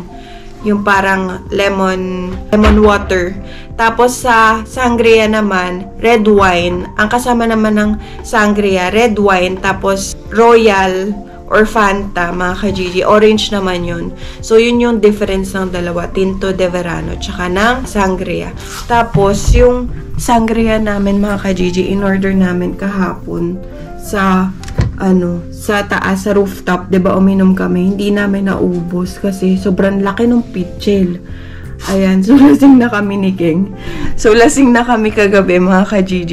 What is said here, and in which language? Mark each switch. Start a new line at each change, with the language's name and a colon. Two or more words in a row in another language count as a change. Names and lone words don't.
Filipino: Yung parang lemon water. Tapos sa sangria naman,
English: red wine.
Filipino: Ang kasama naman ng sangria,
English: red wine,
Filipino: tapos royal, or Fanta, mga ka-Gigi. Orange naman yun. So, yun yung difference ng dalawa. Tinto de Verano, tsaka ng sangria. Tapos, yung sangria namin, mga ka-Gigi, in-order namin kahapon sa, sa taas, sa rooftop. Diba, uminom kami. Hindi namin naubos kasi sobrang laki ng pitchel. Ayan, so lasing na kami ni King. So, lasing na kami kagabi, mga ka-Gigi.